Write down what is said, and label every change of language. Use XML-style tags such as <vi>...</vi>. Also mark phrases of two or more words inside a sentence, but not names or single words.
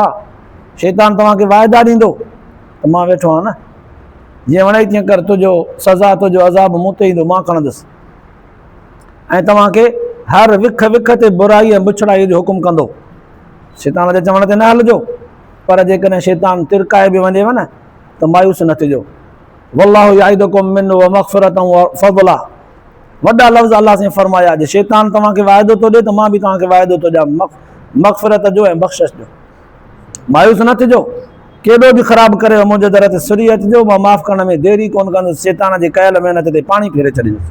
<sd>शैतान तव्हांखे वाइदा ॾींदो त मां वेठो आहियां न, जीअं वणे तीअं कर, तुंहिंजो सज़ा तुंहिंजो अज़ाब मूं ते ईंदो, मां खणंदुसि। ऐं तव्हांखे हर विख विख ते बुराई ऐं बुछड़ाई जो हुकुम कंदो। शैतान जे चवण ते न हलिजो, पर जेकॾहिं शैतान तिरकाए बि वञेव न त मायूस न थिजो।</sd> <ar>والله يعدكم منه ومغفرة وفضلا.</ar> <sd>वॾा लफ़्ज़ अल्लाह से फरमाया जे शैतान तव्हांखे वाइदो थो ॾिए त मां बि तव्हांखे वाइदो थो ॾियां मग़फ़िरत जो ऐं बख़्शिश जो। मायूस न थिजो, केॾो बि ख़राबु करे मुंहिंजे दर ते सुरी अचिजो, मां माफ़ु करण में देरी कोन कंदुसि, शैतान जे कयल महिनत ते पाणी फेरे छॾींदुसि।</sd>